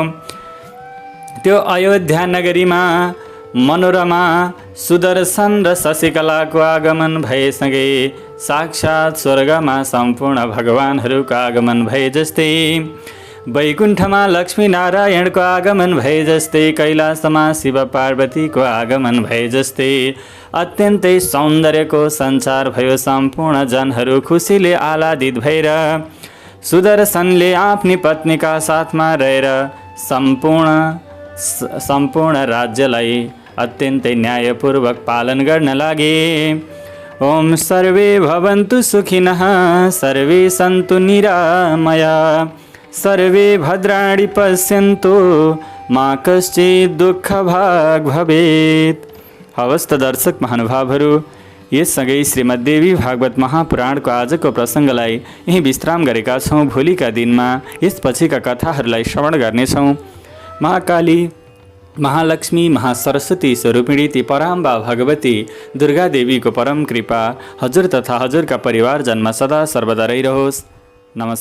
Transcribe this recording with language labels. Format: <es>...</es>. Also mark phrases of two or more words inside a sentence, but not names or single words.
<ne>त्यो अयोध्या नगरीमा मनोरमा सुदर्शन र शशिकलाको आगमन भएसँगै साक्षात् स्वर्गमा सम्पूर्ण भगवानहरूको आगमन भए जस्तै, वैकुण्ठमा लक्ष्मीनारायणको आगमन भए जस्तै, कैलाशमा शिव पार्वतीको आगमन भए जस्तै अत्यन्तै सौन्दर्यको सञ्चार भयो। सम्पूर्ण जनहरू खुसीले आह्लादित भएर सुदर्शनले आफ्नी पत्नीका साथमा रहेर सम्पूर्ण राज्यलाई अत्यन्तै न्यायपूर्वक पालन गर्न लागे।</ne> <sa>ओम सर्वे भवन्तु सुखिनः, सर्वे सन्तु निरामया, सर्वे भद्राणि पश्यन्तु, मा कश्चित् दुःखभाग् भवेत्।</sa> <ne>हवस् त दर्शक महानुभावहरू, यससँगै श्रीमद्देवी भागवत महापुराणको आजको प्रसङ्गलाई यही विश्राम गरेका छौँ। भोलिका दिनमा यसपछिका कथाहरूलाई श्रवण गर्नेछौँ। महाकाली, महालक्ष्मी, महासरस्वती स्वरूपिणी ती पराम्बा भगवती दुर्गा देवीको परम कृपा हजुर तथा हजुरका परिवारजनमा सदा सर्वदा रहिरहोस्।</ne>